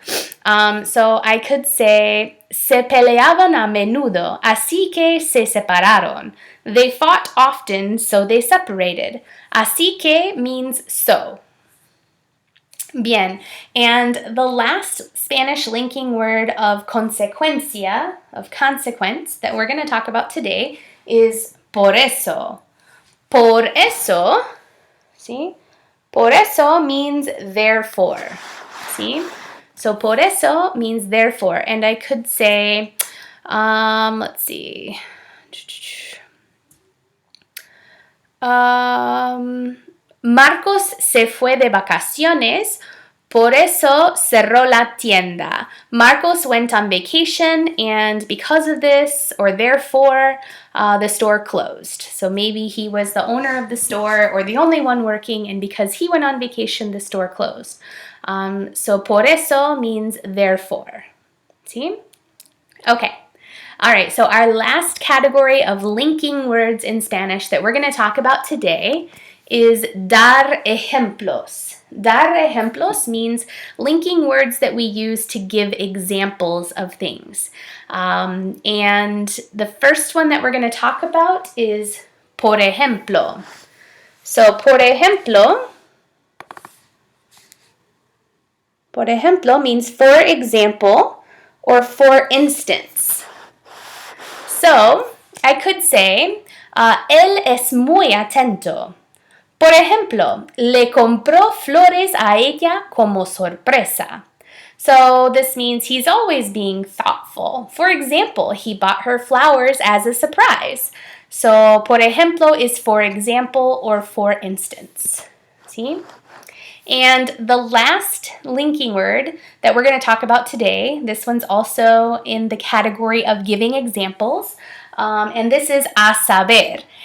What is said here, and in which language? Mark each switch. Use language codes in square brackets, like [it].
[en] So I could say, [es] se peleaban a menudo, así que se separaron. [en] They fought often, so they separated. Así que means so. Bien, and the last Spanish linking word of consecuencia, of consequence, that we're going to talk about today is por eso. Por eso, see? Por eso means therefore, see? So por eso means therefore, and I could say, let's see. [es] Marcos se fue de vacaciones, por eso cerró la tienda. [en] Marcos went on vacation, and because of this, or therefore, the store closed. So maybe he was the owner of the store or the only one working, and because he went on vacation, the store closed. So por eso means therefore. See? Okay. All right, so our last category of linking words in Spanish that we're going to talk about today is dar ejemplos. Dar ejemplos means linking words that we use to give examples of things. And the first one that we're going to talk about is por ejemplo. So por ejemplo means for example or for instance. So I could say, [es] él es muy atento. Por ejemplo, le compró flores a ella como sorpresa. [en] So this means he's always being thoughtful. For example, he bought her flowers as a surprise. So por ejemplo is for example or for instance. See? And the last linking word that we're going to talk about today, this one's also in the category of giving examples, and this is a saber.